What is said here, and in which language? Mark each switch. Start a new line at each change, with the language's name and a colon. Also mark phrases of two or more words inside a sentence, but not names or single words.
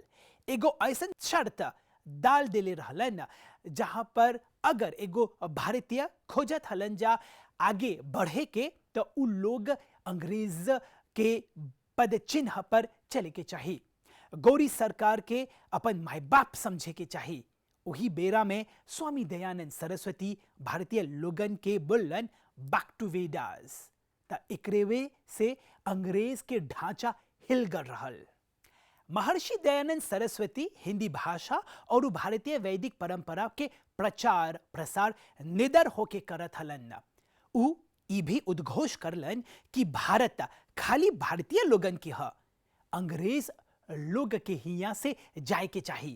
Magahi: एगो ऐसन शर्त डाल देले रहलन जहां पर अगर एगो भारतीय खोजत हलन जा आगे बढ़े के तो उ लोग अंग्रेज के पद चिन्ह पर चले के चाहिए, गौरी सरकार के अपन माई बाप समझे के चाहिए। वही बेरा में स्वामी दयानंद सरस्वती भारतीय लोगन के बोलन
English: back to Vedas
Magahi: त एकरेवे से अंग्रेज के ढांचा हिल गल रहल। महर्षि दयानंद सरस्वती हिंदी भाषा और भारतीय वैदिक परंपरा के प्रचार प्रसार निडर होके करत हलन। उ ई भी उद्घोष करलन कि भारत खाली भारतीय लोगन की ह, अंग्रेज लोग के हिया से जाए के चाहिए।